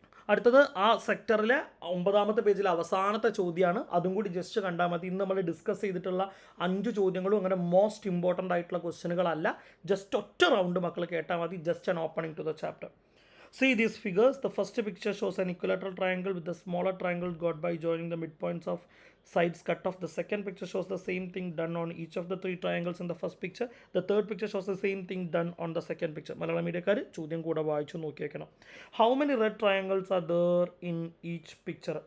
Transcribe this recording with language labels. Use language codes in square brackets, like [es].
[ml] അടുത്തത് ആ സെക്ടറിലെ 9ാമത്തെ പേജിലെ അവസാനത്തെ ചോദ്യമാണ്. അതും കൂടി ജസ്റ്റ് കണ്ടാൽ മതി. ഇന്ന് നമ്മൾ ഡിസ്കസ് ചെയ്തിട്ടുള്ള 5 ചോദ്യങ്ങളും അങ്ങനെ മോസ്റ്റ് ഇമ്പോർട്ടൻ്റ് ആയിട്ടുള്ള ക്വസ്റ്റ്യനുകളല്ല. ജസ്റ്റ് ഒറ്റ റൗണ്ട് മക്കൾ കേട്ടാൽ മതി. [en] Just an opening to the chapter. See these figures. The first picture shows an equilateral triangle with the smaller triangle got by joining the midpoints of sides cut off. The second picture shows the same thing done on each of the 3 triangles in the first picture. The third picture shows the same thing done on the second picture. [ml] Malayalam മീഡിയക്കാർ ചോദ്യം കൂടെ വായിച്ചു നോക്കിയേക്കണം. [en] How many red triangles are there in each picture?